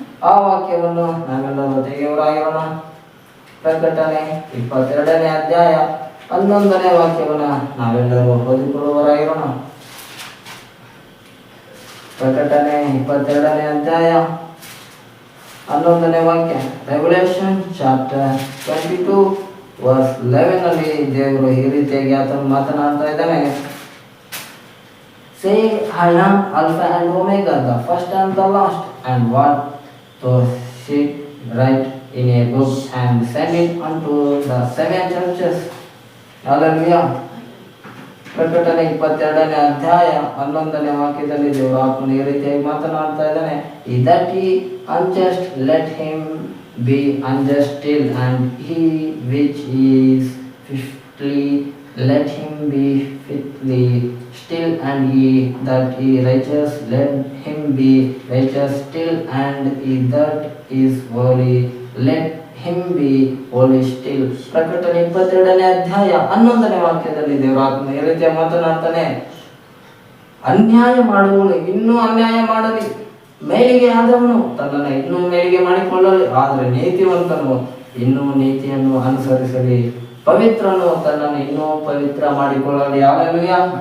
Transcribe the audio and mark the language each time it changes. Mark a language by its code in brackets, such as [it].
[kn] ಆ ವಾಕ್ಯವನ್ನು ನಾವೆಲ್ಲರೂ ತೆಗೆಯುವವರಾಗಿರೋಣ. ಪ್ರಕಟಣೆ 22ನೇ ಅಧ್ಯಾಯ 11ನೇ ವಾಕ್ಯವನ್ನ ನಾವೆಲ್ಲರೂ ಓದಿಕೊಳ್ಳುವವರಾಗಿರೋಣ. ಪ್ರಕಟಣೆ 22ನೇ ಅಧ್ಯಾಯ 11ನೇ ವಾಕ್ಯ. ರೆವಲ್ಯೂಷನ್ ಚಾಪ್ಟರ್ 22 ವರ್ಸ್ 11 ಅಲ್ಲಿ ದೇವರು ಈ ರೀತಿಯಾಗಿ ಆತನು ಮಾತನಾಡ್ತಾ ಇದ್ದಾನೆ. [en] Saying, I am Alpha and Omega, the first and the last, and what to sit right in a book and send it unto the 7 churches. Hallelujah. [kn] ಪ್ರಕಟಣೆ 22ನೇ ಅಧ್ಯಾಯ 11ನೇ ವಾಕ್ಯದಲ್ಲಿ ದೇವರು ಆತ್ಮನು ಈ ರೀತಿಯಾಗಿ ಮಾತನಾಡ್ತಾ ಇದ್ದಾನೆ. [en] That he unjust, let him be unjust still, and he which is fitly, let him be fitly still, and he that is righteous, let him be righteous still, and he that is holy, let him be holy still. [kn] ಪ್ರಕಟಣೆ 22ನೇ ಅಧ್ಯಾಯ 11ನೇ ವಾಕ್ಯದಲ್ಲಿ ದೇವರ ಆತ್ಮನು ಈ ರೀತಿಯ ಮಾತನಾಡ್ತಾನೆ. ಅನ್ಯಾಯ ಮಾಡುವವನು ಇನ್ನೂ ಅನ್ಯಾಯ ಮಾಡಲಿ, ಮೇಲಿಗೆ ಆದವನು ತನ್ನನ್ನು ಇನ್ನೂ ಮೇಲಿಗೆ ಮಾಡಿಕೊಳ್ಳಲಿ, ಆದರೆ ನೀತಿವಂತನು ಇನ್ನೂ ನೀತಿಯನ್ನು ಅನುಸರಿಸಲಿ, ಪವಿತ್ರನು ತನ್ನನ್ನು ಇನ್ನೂ ಪವಿತ್ರ ಮಾಡಿಕೊಳ್ಳಲಿ. ಹಾಲೆಲೂಯಾ.